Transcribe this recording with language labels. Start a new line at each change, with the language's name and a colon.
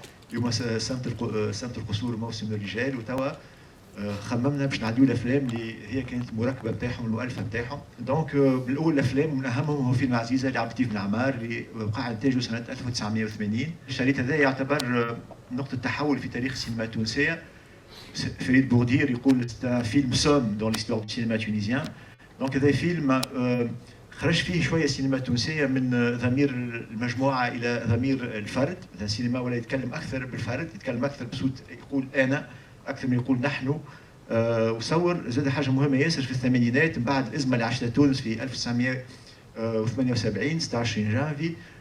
Arabic: اليوم سنة القصور موسم الرجال، وتوا خممنا باش نعديو الافلام اللي هي كانت المراكبه نتاعهم المؤلفه نتاعهم. دونك من الاول الافلام ومن اهمهم هو فيلم عزيزه لعبد اللطيف بن عمار اللي وقع انتاجه سنه 1980. الشريط هذا يعتبر نقطه تحول في تاريخ السينما التونسيه.
French: فريد بوردير يقول c'est un film somme dans l'histoire du cinéma tunisien.
Arabic: دونك هذا فيلم خرج فيه شويه السينما التونسيه من ضمير المجموعه الى ضمير الفرد. السينما ولا يتكلم اكثر بالفرد، يتكلم اكثر بصوت، يقول انا اكثر من يقول نحن. وصور زاد حاجه مهمه ياسر في الثمانينات من بعد الازمه اللي عاشتها تونس في 1978 16 جانفي.